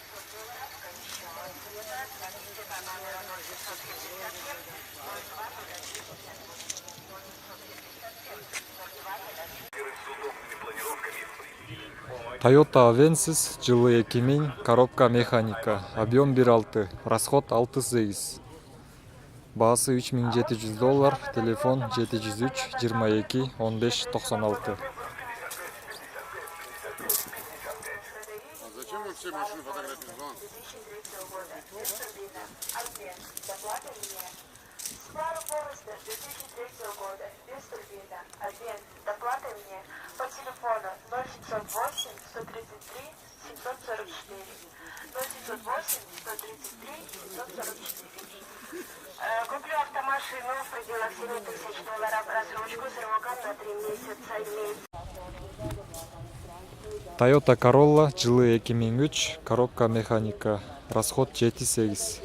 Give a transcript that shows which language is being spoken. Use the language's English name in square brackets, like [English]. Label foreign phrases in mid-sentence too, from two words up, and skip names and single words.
[Russian] Toyota Avensis жылы 2000, коробка механика, объем 1.6, расход 6.8. [Kyrgyz] Баасы $3700, телефон 703 22 15 96. [Russian] Зачем вы все машины фотографируете? Subaru Forester 2003 года, без турбина, обмен, доплаты мне по телефону 0608 133 744, 0708 133 744. Куплю автомашину в пределах $7000, рассрочку сроком на 3 месяца имеется. Toyota Corolla жылы 2003, коробка механика, расход 7.8.